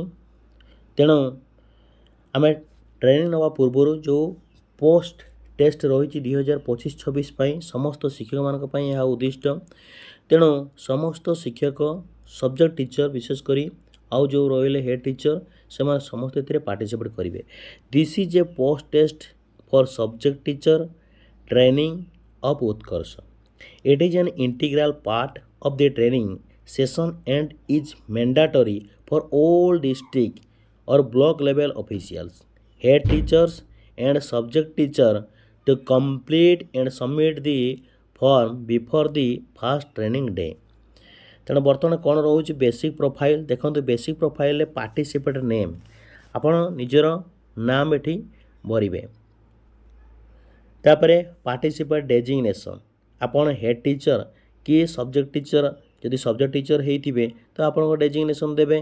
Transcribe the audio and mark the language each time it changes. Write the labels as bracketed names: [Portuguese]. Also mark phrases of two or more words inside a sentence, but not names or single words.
[Odia] ତେଣୁ ଆମେ ଟ୍ରେନିଂ ନେବା ପୂର୍ବରୁ ଯେଉଁ [English] post test [Odia] ରହିଛି 2025-26 ପାଇଁ ସମସ୍ତ ଶିକ୍ଷକମାନଙ୍କ ପାଇଁ ଏହା ଉଦ୍ଦିଷ୍ଟ। ତେଣୁ ସମସ୍ତ ଶିକ୍ଷକ, [English] subject teacher [Odia] ବିଶେଷ କରି ଆଉ ଯେଉଁ ରହିଲେ [English] head teacher, [Odia] ସେମାନେ ସମସ୍ତେ ଏଥିରେ ପାର୍ଟିସିପେଟ୍ କରିବେ। [English] This is a post test for subject teacher training of Utkarsh. It is an integral part of the training session and is mandatory for all district or block level officials, head teachers and subject teacher to complete and submit the form before the first training day. [Odia] ତେଣୁ ବର୍ତ୍ତମାନ କ'ଣ ରହୁଛି [English] basic profile [Odia] ଦେଖନ୍ତୁ। [English] basic profileରେ participate name, [Odia] ଆପଣ ନିଜର ନାମ ଏଠି ଭରିବେ। ତାପରେ [English] participate designation, [Odia] ଆପଣ [English] head teacher [Odia] କି [English] subject teacher, [Odia] ଯଦି [English] subject teacher [Odia] ହେଇଥିବେ ତ ଆପଣଙ୍କ ଡେଜିଗ୍ନେସନ୍ ଦେବେ।